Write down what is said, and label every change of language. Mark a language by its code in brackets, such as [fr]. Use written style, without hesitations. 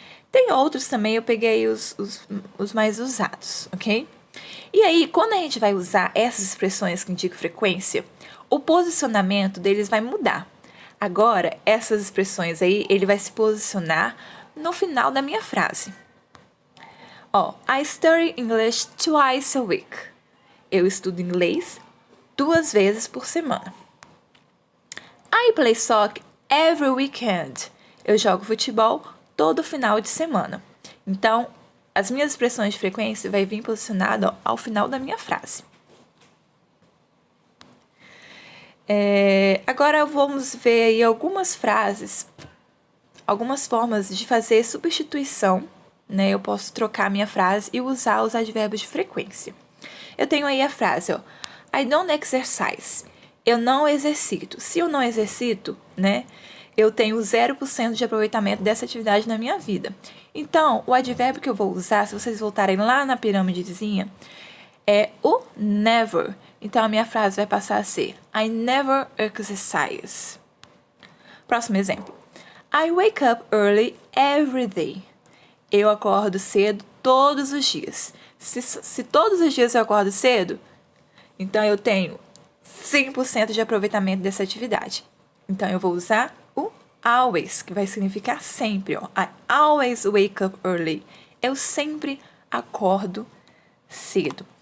[pt] Tem outros também, eu peguei os mais usados, ok? E aí, quando a gente vai usar essas expressões que indicam frequência, o posicionamento deles vai mudar. Agora, essas expressões aí, ele vai se posicionar no final da minha frase. [en] Ó, I study English twice a week. [pt] Eu estudo inglês 2 vezes por semana. [en] I play soccer every weekend. [pt] Eu jogo futebol todo final de semana. Então, as minhas expressões de frequência vai vir posicionado ao final da minha frase. Agora vamos ver aí algumas frases, algumas formas de fazer substituição, né? Eu posso trocar a minha frase e usar os advérbios de frequência. Eu tenho aí a frase, ó, [en] I don't exercise. [pt] Eu não exercito. Se eu não exercito, né? Eu tenho 0% de aproveitamento dessa atividade na minha vida. Então, o advérbio que eu vou usar, se vocês voltarem lá na pirâmidezinha, é o never. Então, a minha frase vai passar a ser [en] I never exercise. [pt] Próximo exemplo. [en] I wake up early every day. [pt] Eu acordo cedo todos os dias. Se todos os dias eu acordo cedo, então eu tenho 100% de aproveitamento dessa atividade. Então, eu vou usar o always, que vai significar sempre. Ó. [en] I always wake up early. [pt] Eu sempre acordo cedo.